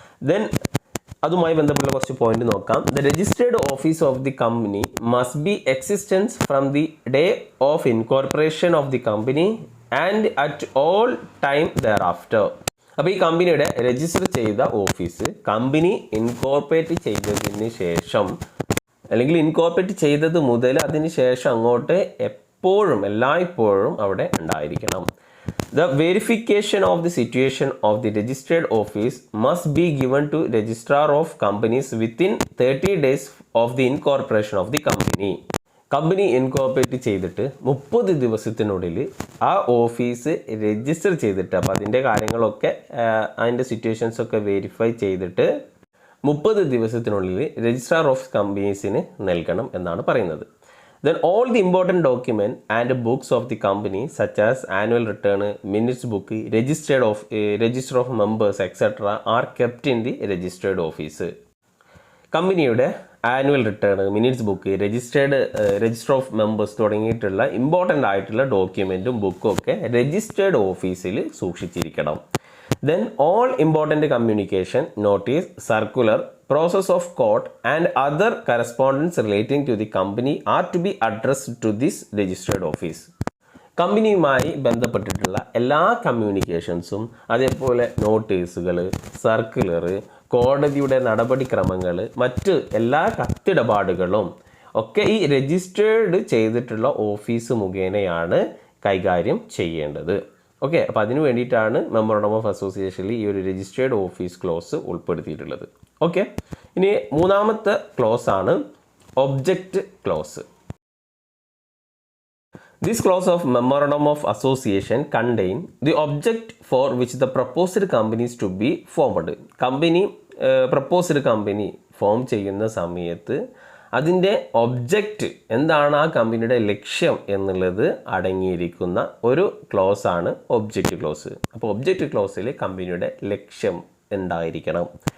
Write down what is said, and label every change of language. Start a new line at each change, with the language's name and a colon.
English: then
Malayalam: അതുമായി ബന്ധപ്പെട്ട കുറച്ച് പോയിന്റ് നോക്കാം.
English: The registered office of the company must be existence from the day of incorporation of the company and at all time thereafter.
Malayalam: അപ്പോൾ ഈ കമ്പനിയുടെ register ചെയ്ത office company incorporate ചെയ്തതിന് ശേഷം, അല്ലെങ്കിൽ ഇൻകോർപ്പറേറ്റ് ചെയ്തത് മുതൽ അതിന് ശേഷം അങ്ങോട്ട് എല്ലായ്പ്പോഴും അവിടെ ഉണ്ടായിരിക്കണം.
English: The verification of the situation of the registered office must be given to registrar of companies within 30 days of the incorporation of the company.
Malayalam: Company incorporate ചെയ്തിട്ട് 30 ദിവസത്തിനുള്ളിൽ ആ ഓഫീസ് രജിസ്റ്റർ ചെയ്തിട്ട്, അപ്പോൾ അതിൻ്റെ കാര്യങ്ങളൊക്കെ അതിൻ്റെ സിറ്റുവേഷൻസൊക്കെ വെരിഫൈ ചെയ്തിട്ട് 30 ദിവസത്തിനുള്ളിൽ രജിസ്ട്രാർ ഓഫ് കമ്പനീസിന് നൽകണം എന്നാണ് പറയുന്നത്.
English: Then all the important documents and books of the company such as annual return, minutes book, register of members etc. are kept in the registered office.
Malayalam: കമ്പനിയുടെ annual return, minutes book, register of members തുടങ്ങിയിട്ടുള്ള important ആയിട്ടുള്ള ഡോക്യുമെൻറ്റും ബുക്കും ഒക്കെ registered ഓഫീസിൽ സൂക്ഷിച്ചിരിക്കണം.
English: Then all important communication, notice, circular, process of court and other correspondence relating to the company are to be addressed to this registered office.
Malayalam: കമ്പനിയുമായി ബന്ധപ്പെട്ടിട്ടുള്ള എല്ലാ കമ്മ്യൂണിക്കേഷൻസും, അതേപോലെ നോട്ടീസുകൾ, circular, കോടതിയുടെ നടപടിക്രമങ്ങൾ, മറ്റ് എല്ലാ കത്തിടപാടുകളും ഒക്കെ ഈ രജിസ്റ്റേർഡ് ചെയ്തിട്ടുള്ള ഓഫീസ് മുഖേനയാണ് കൈകാര്യം ചെയ്യേണ്ടത്. ഓക്കെ, അപ്പോൾ അതിന് വേണ്ടിയിട്ടാണ് മെമ്മോറണ്ടം ഓഫ് അസോസിയേഷനിൽ ഈ ഒരു രജിസ്റ്റേർഡ് ഓഫീസ് ക്ലോസ് ഉൾപ്പെടുത്തിയിട്ടുള്ളത്. ഓക്കെ, ഇനി മൂന്നാമത്തെ ക്ലോസ് ആണ് object close.
English: This clause of Memorandum of Association contain the object for which the proposed company is to be formed.
Malayalam: Proposed company form ചെയ്യുന്ന സമയത്ത് അതിൻ്റെ ഒബ്ജക്റ്റ് എന്താണ്, ആ കമ്പനിയുടെ ലക്ഷ്യം എന്നുള്ളത് അടങ്ങിയിരിക്കുന്ന ഒരു ക്ലോസ് ആണ് ഒബ്ജക്റ്റ് ക്ലോസ്. അപ്പോൾ ഒബ്ജക്റ്റ് ക്ലോസിൽ കമ്പനിയുടെ ലക്ഷ്യം ഉണ്ടായിരിക്കണം.